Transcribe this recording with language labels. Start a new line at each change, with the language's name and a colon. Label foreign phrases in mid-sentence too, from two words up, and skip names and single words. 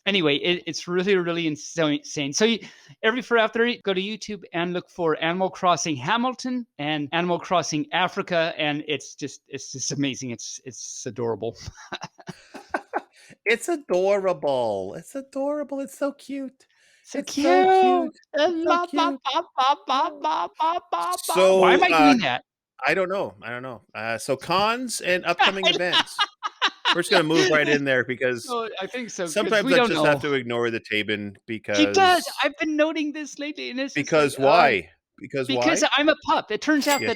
English: Anyway, it's really, really insane. So every for after, go to YouTube and look for Animal Crossing Hamilton and Animal Crossing Africa, and it's just amazing. It's adorable. It's adorable. It's adorable. It's so cute. So It's cute. so cute. It's so Ba, ba, cute. ba, ba, ba, ba, ba, ba, ba. Why So, am I doing that? I don't know. So cons and upcoming events. We're just gonna move right in there because Oh, I think so. 'Cause sometimes we I don't just know. have to ignore the Tabin He does. because I've been noting this lately, and it's just like, why? Because because why? I'm a pup. It turns out